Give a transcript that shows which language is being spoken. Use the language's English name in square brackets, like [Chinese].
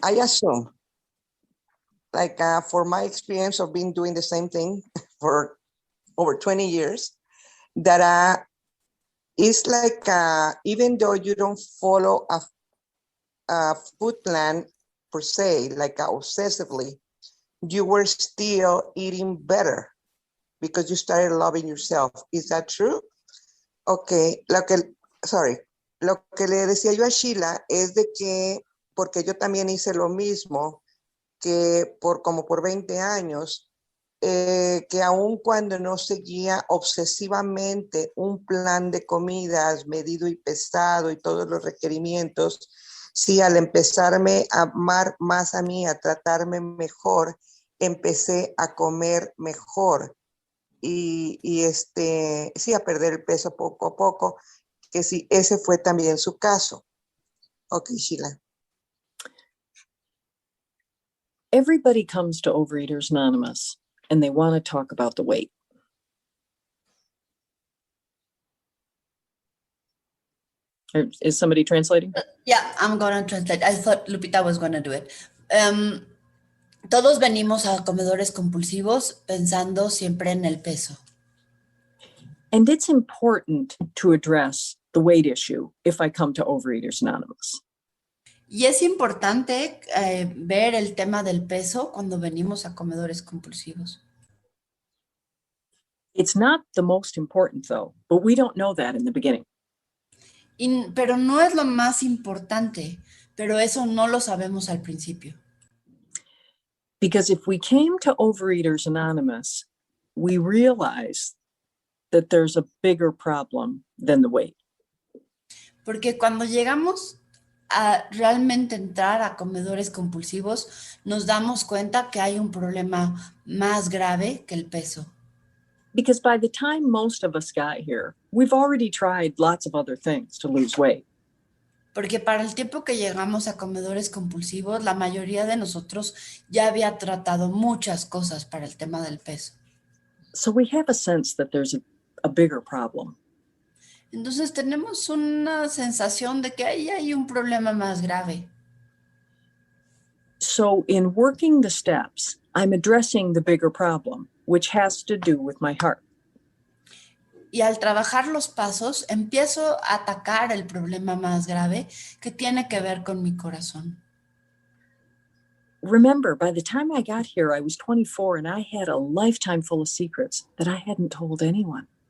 [English] I assume for my experience of being doing the same thing for over 20 years, that it's even though you don't follow a food plan per se, obsessively, you were still eating better because you started loving yourself. Is that true? [Spanish] Okay, lo que le decía yo a Sheila es de que, porque yo también hice lo mismo, que como por 20 años, que aun cuando no seguía obsesivamente un plan de comidas medido y pesado y todos los requerimientos, sí, al empezarme a amar más a mí, a tratarme mejor, empecé a comer mejor y sí, a perder el peso poco a poco, que sí, ese fue también su caso. [English] Ok, Sheila. Everybody comes to Overeaters Anonymous and they want to talk about the weight. Is somebody translating? Yeah, I'm going to translate. I thought Lupita was going to do it. [Spanish] Todos venimos a comedores compulsivos pensando siempre en el peso. [English] And it's important to address the weight issue if I come to Overeaters Anonymous. [Spanish] Y es importante ver el tema del peso cuando venimos a comedores compulsivos. [English] It's not the most important though, but we don't know that in the beginning. [Spanish] Pero no es lo más importante, pero eso no lo sabemos al principio. [English] Because if we came to Overeaters Anonymous, we realize that there's a bigger problem than the weight. [Spanish] Porque cuando llegamos a realmente entrar a comedores compulsivos, nos damos cuenta que hay un problema más grave que el peso. [English] Because by the time most of us got here, we've already tried lots of other things to lose weight. [Spanish] Porque para el tiempo que llegamos a comedores compulsivos, la mayoría de nosotros ya había tratado muchas cosas para el tema del peso. [English] So we have a sense that there's a bigger problem. [Spanish] Entonces tenemos una sensación de que ahí hay un problema más grave. [English] So in working the steps, I'm addressing the bigger problem, which has to do with my heart. [Spanish] Y al trabajar los pasos, empiezo a atacar el problema más grave que tiene que ver con mi corazón. [English] Remember, by the time I got here, I was 24 and I had a lifetime full of secrets that I hadn't told anyone.